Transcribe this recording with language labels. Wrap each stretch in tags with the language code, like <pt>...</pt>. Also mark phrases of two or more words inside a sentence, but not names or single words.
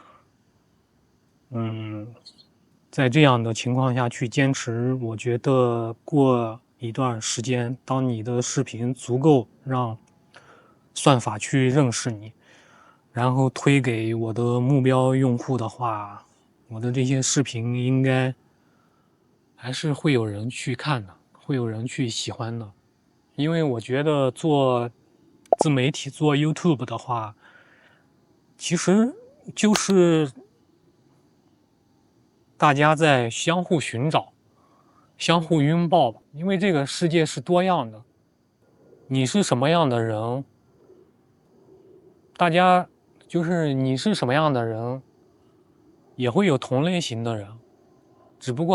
<zh>在這樣的情況下去堅持，我覺得過一段時間，當你的視頻足夠讓算法去認識你，然後推給我的目標用戶的話，我的這些視頻應該還是會有人去看的，會有人去喜歡的。因為我覺得做自媒體，做 YouTube 的話，其實就是大家在相互尋找， 相互擁抱吧，因為這個世界是多樣的，你是什麼樣的人，大家就是你是什麼樣的人，也會有同類型的人，只不</zh>